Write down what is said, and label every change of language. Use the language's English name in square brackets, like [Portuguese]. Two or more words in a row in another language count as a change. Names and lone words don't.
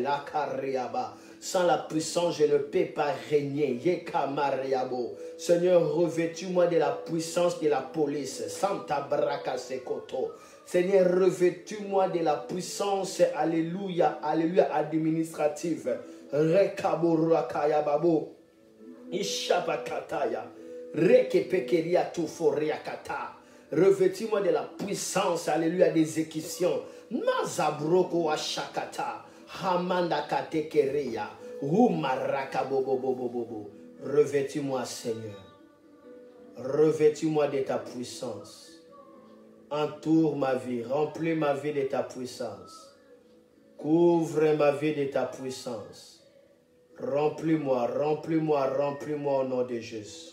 [French] Akariaba. Sans la puissance, je ne peux pas régner. Yekamariabo. Seigneur, revêtus-moi de la puissance de la police. Santa Braka Sekoto. Seigneur, revêtus-moi de la puissance, alléluia, alléluia, administrative. Rekaburakaya babo. Ishabakataya. Rekepekeria tuforiakata. Revêtus-moi de la puissance, alléluia, d'exécution. Mazabroko ashakata. Hamanda katekeria. Humaraka bobo bobo bobo. Revêtis-moi, Seigneur. Revêtis-moi de ta puissance. Entoure ma vie, remplis ma vie de ta puissance. Couvre ma vie de ta puissance. Remplis-moi, remplis-moi, remplis-moi au nom de Jésus.